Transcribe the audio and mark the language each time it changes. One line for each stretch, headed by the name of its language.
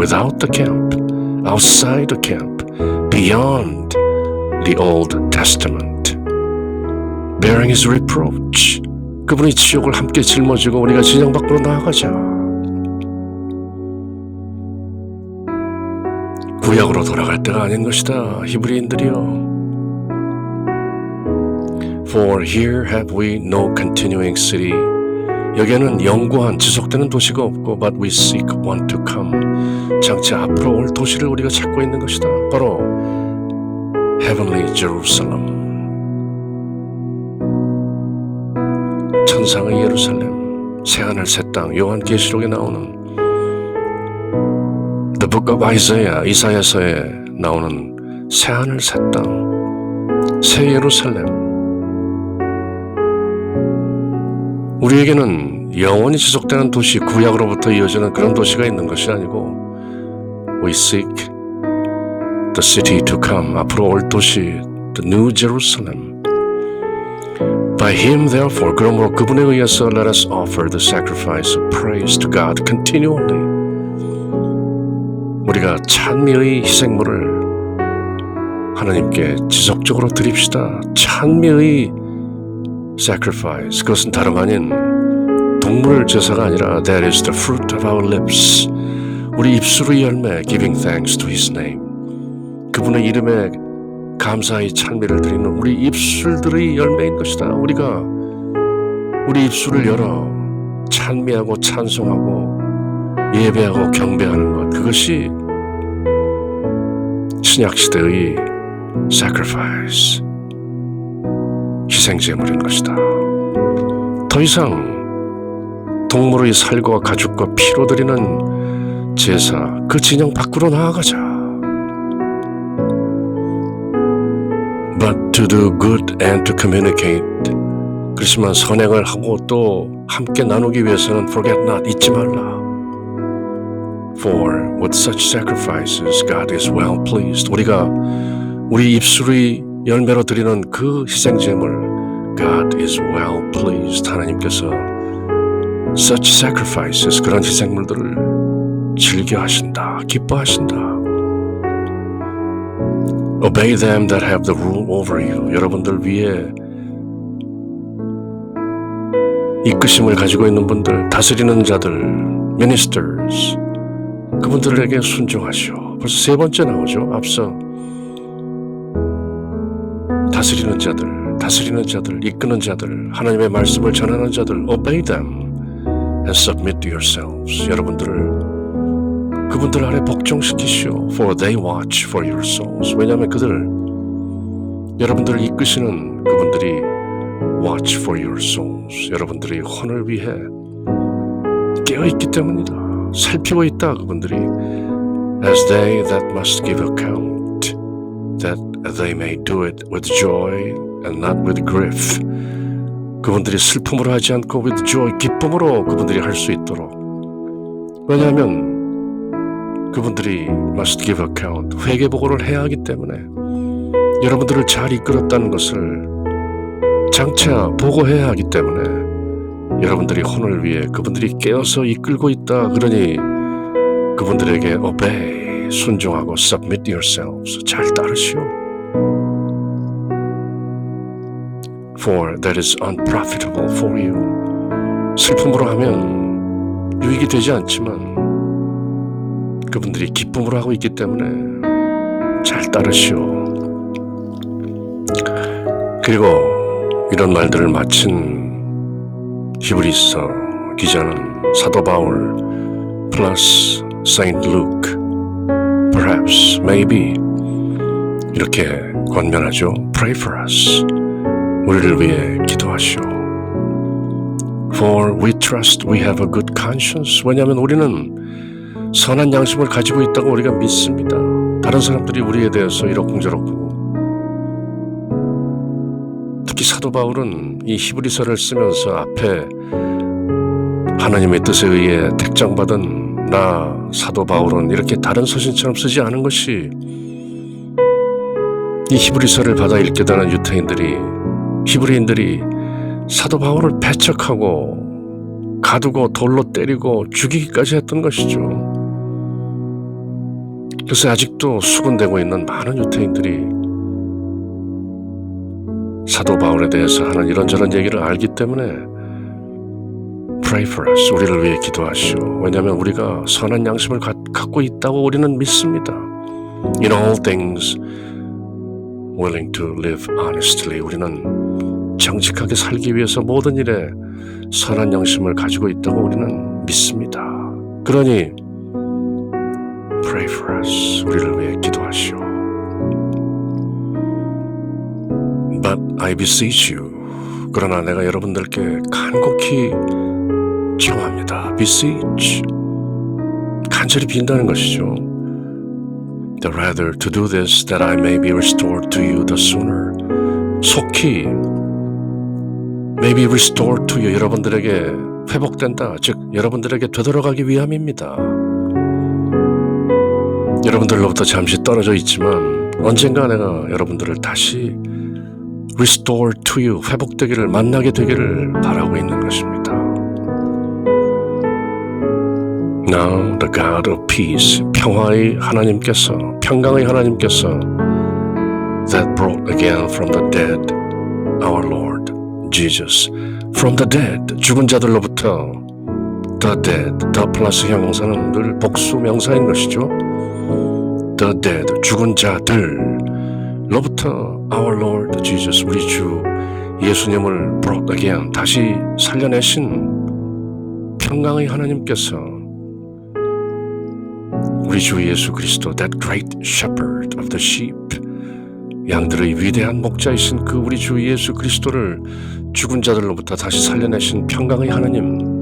English: without the camp, outside the camp, beyond the Old Testament. Bearing his reproach.
Korean: 그분의 지옥을 함께 짊어지고 우리가 진영 밖으로 나아가자. 구약으로 돌아갈 때가 아닌 것이다. 히브리인들이여.
English: For here have we no continuing city.
Korean: 여기에는 영구한 지속되는 도시가 없고
English: but we seek one to come.
Korean: 장차 앞으로 올 도시를 우리가 찾고 있는 것이다. 바로 Heavenly Jerusalem. 천상의 예루살렘, 새하늘 새 땅, 요한계시록에 나오는 The Book of Isaiah, 이사야서에 나오는 새하늘 새 땅, 새 예루살렘. 우리에게는 영원히 지속되는 도시, 구약으로부터 이어지는 그런 도시가 있는 것이 아니고
English: We seek the city to come,
Korean: 앞으로 올 도시, the New Jerusalem.
English: By him, therefore,
Korean: 그러므로 그분에 의해서
English: let us offer the sacrifice of praise to God continually.
Korean: 우리가 찬미의 희생물을 하나님께 지속적으로 드립시다. 찬미의 sacrifice, 그것은 다름 아닌 동물 제사가 아니라
English: That is the fruit of our lips.
Korean: 우리 입술의 열매,
English: giving thanks to his name.
Korean: 그분의 이름에 감사의 찬미를 드리는 우리 입술들의 열매인 것이다. 우리가 우리 입술을 열어 찬미하고 찬송하고 예배하고 경배하는 것, 그것이 신약시대의 sacrifice, 희생제물인 것이다. 더 이상 동물의 살과 가죽과 피로 드리는 제사, 그 진영 밖으로 나아가자.
English: But to do good and to communicate.
Korean: 그렇지만 선행을 하고 또 함께 나누기 위해서는
English: forget not,
Korean: 잊지 말라.
English: For with such sacrifices God is well pleased.
Korean: 우리가 우리 입술의 열매로 드리는 그 희생제물
English: God is well pleased.
Korean: 하나님께서
English: such sacrifices,
Korean: 그런 희생물들을 즐겨하신다, 기뻐하신다.
English: Obey them that have the rule over you.
Korean: 여러분들 위에 이끄심을 가지고 있는 분들, 다스리는 자들, ministers, 그분들에게 순종하시오. 벌써 세 번째 나오죠. 앞서 다스리는 자들, 이끄는 자들, 하나님의 말씀을 전하는 자들,
English: obey them and submit to yourselves.
Korean: 여러분들을 그분들 아래 복종시키시오.
English: For they watch for your souls.
Korean: 왜냐하면 여러분들을 이끄시는 그분들이
English: watch for your souls.
Korean: 여러분들의 혼을 위해 깨어있기 때문이다. 살피고 있다. 그분들이
English: as they that must give account, that they may do it with joy and not with grief.
Korean: 그분들이 슬픔으로 하지 않고
English: with joy,
Korean: 기쁨으로 그분들이 할 수 있도록. 왜냐하면 그분들이
English: must give account,
Korean: 회개보고를 해야 하기 때문에 여러분들을 잘 이끌었다는 것을 장차 보고해야 하기 때문에 여러분들이 혼을 위해 그분들이 깨어서 이끌고 있다. 그러니 그분들에게 obey, 순종하고
English: submit yourselves,
Korean: 잘 따르시오.
English: For that is unprofitable for you.
Korean: 슬픔으로 하면 유익이 되지 않지만 그분들이 기쁨으로 하고 있기 때문에 잘 따르시오. 그리고 이런 말들을 마친 히브리서 기자는 사도 바울 플러스 Saint Luke,
English: perhaps, maybe
Korean: 이렇게 권면하죠.
English: Pray for us.
Korean: 우리를 위해 기도하시오.
English: For we trust we have a good conscience.
Korean: 왜냐하면 우리는 선한 양심을 가지고 있다고 우리가 믿습니다. 다른 사람들이 우리에 대해서 이러쿵저러쿵. 특히 사도 바울은 이 히브리서를 쓰면서 앞에 하나님의 뜻에 의해 택정받은 나 사도 바울은 이렇게 다른 서신처럼 쓰지 않은 것이 이 히브리서를 받아 읽게 되는 히브리인들이 사도 바울을 배척하고 가두고 돌로 때리고 죽이기까지 했던 것이죠. 그래서 아직도 수군되고 있는 많은 유태인들이 사도 바울에 대해서 하는 이런저런 얘기를 알기 때문에
English: Pray for us.
Korean: 우리를 위해 기도하시오. 왜냐하면 우리가 선한 양심을 갖고 있다고 우리는 믿습니다.
English: In all things willing to live honestly.
Korean: 우리는 정직하게 살기 위해서 모든 일에 선한 양심을 가지고 있다고 우리는 믿습니다. 그러니
English: Pray for us.
Korean: 우리를 위해 기도하시오.
English: But I beseech you.
Korean: 그러나 내가 여러분들께 간곡히 청합니다. beseech. 간절히 빈다는 것이죠.
English: The rather to do this that I may be restored to you the sooner.
Korean: 속히
English: may be restored to you.
Korean: 여러분들에게 회복된다. 즉 여러분들에게 되돌아가기 위함입니다. 여러분들로부터 잠시 떨어져 있지만 언젠가 내가 여러분들을 다시
English: restore to you,
Korean: 회복되기를, 만나게 되기를 바라고 있는 것입니다.
English: Now the God of peace,
Korean: 평화의 하나님께서, 평강의 하나님께서
English: that brought again from the dead our Lord Jesus, from the dead,
Korean: 죽은 자들로부터
English: the dead, the
Korean: 플러스 형용사는 늘 복수 명사인 것이죠.
English: The dead,
Korean: 죽은 자들로부터
English: our Lord Jesus,
Korean: 우리 주 예수님을
English: brought again,
Korean: 다시 살려내신 평강의 하나님께서 우리 주 예수 그리스도,
English: that great shepherd of the sheep,
Korean: 양들의 위대한 목자이신 그 우리 주 예수 그리스도를 죽은 자들로부터 다시 살려내신 평강의 하나님,